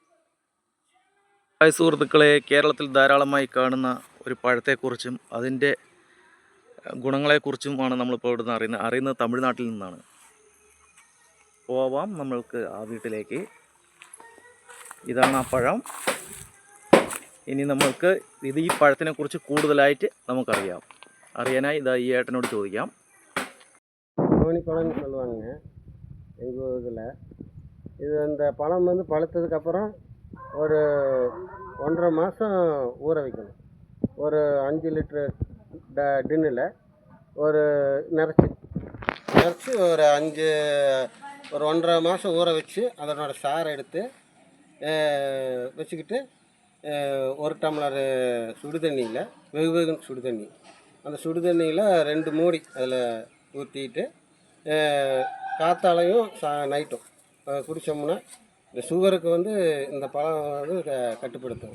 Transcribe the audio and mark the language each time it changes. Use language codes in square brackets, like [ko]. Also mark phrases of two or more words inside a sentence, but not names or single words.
[ml] ഹായ് സുഹൃത്തുക്കളെ, കേരളത്തിൽ ധാരാളമായി കാണുന്ന ഒരു പഴത്തെക്കുറിച്ചും അതിൻ്റെ ഗുണങ്ങളെക്കുറിച്ചുമാണ് നമ്മളിപ്പോൾ ഇവിടുന്ന് അറിയുന്നത് തമിഴ്നാട്ടിൽ നിന്നാണ്. പോവാം നമ്മൾക്ക് ആ വീട്ടിലേക്ക്. ഇതാണ് ആ പഴം. ഇനി നമ്മൾക്ക് ഈ പഴത്തിനെക്കുറിച്ച് കൂടുതലായിട്ട് അറിയാനായി ഈ ഏട്ടനോട് ചോദിക്കാം. [ta] நோனிப்பழம்னு சொல்லுவாங்க எங்கள் இதில். இது அந்த பழம் வந்து பழுத்ததுக்கப்புறம் ஒரு 1.5 மாதம் ஊற வைக்கணும். ஒரு 5 லிட்ரு டின்னில் ஒரு நிறச்சி ஒரு 1.5 மாதம் ஊற வச்சு அதனோட சாறை எடுத்து வச்சுக்கிட்டு ஒரு டம்ளர் சுடு தண்ணியில் வெகுன்னு சுடு தண்ணி, அந்த சுடு தண்ணியில் 2 மூடி அதில் ஊற்றிட்டு காத்தாலையும் நைட்டும் குடித்தோம்னா இந்த சுகருக்கு வந்து இந்த பழம் வந்து கட்டுப்படுத்தும்.